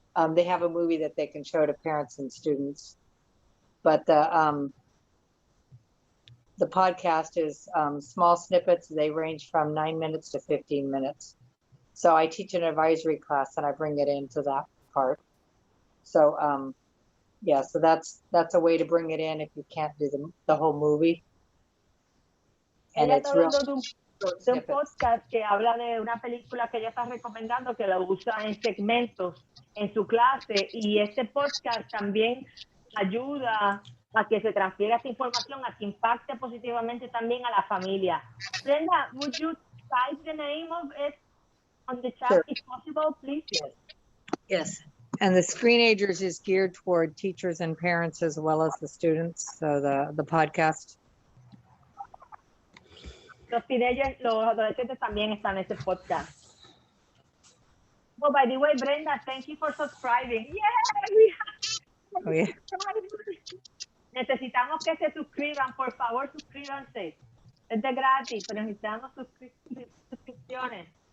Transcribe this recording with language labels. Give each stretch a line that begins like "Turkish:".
English: They have a movie that they can show to parents and students. But the podcast is small snippets. They range from 9 minutes to 15 minutes. So I teach an advisory class and I bring it into that part. So yeah, so that's a way to bring it in if you can't do the whole movie. And it's real.
Spanish: De un podcast que habla de una película que ella está recomendando, que la usa en segmentos en su clase, y este podcast también ayuda a que se transfiera esta información, a que impacte positivamente también a la familia.
English: Brenda, would you type the name of it on the chat, sure, if possible, please? Yes. And the Screenagers is geared toward teachers and parents as well as the students. So the podcast.
Spanish: Los adolescentes también están en ese podcast.
English: Oh, by the way, Brenda, thank you for subscribing. Yeah, yeah.
Spanish: Necesitamos que se suscriban, por favor, suscríbanse. Es de gratis, pero necesitamos suscripciones.